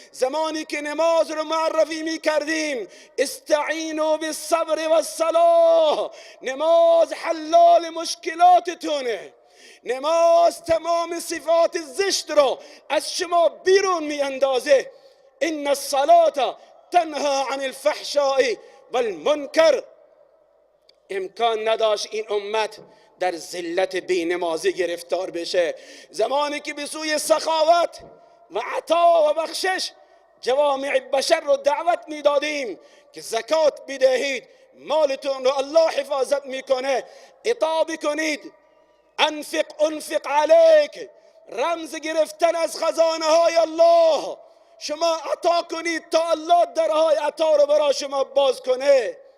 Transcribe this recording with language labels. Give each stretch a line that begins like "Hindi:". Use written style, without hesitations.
Persian: زمانی که نماز رو معرفی می کردیم،
Arabic: استعینوا بالصبر والصلاة،
Persian: نماز حلال مشکلاتتونه، نماز تمام صفات زشت رو از شما بیرون می اندازه.
Arabic: ان الصلاة تنهى عن الفحشاء والمنکر.
Persian: امکان نداشت این امت در ذلت بینمازی گرفتار بشه. زمانی که به سوی سخاوت و عطا و بخشش جوامع بشر رو دعوت می دادیم که زکات بدهید، مالتون رو الله حفاظت میکنه، عطا بکنید،
Arabic: انفق علیک،
Persian: رمز گرفتن از خزانه های الله، شما عطا کنید تا الله درهای عطا رو برای شما باز کنه.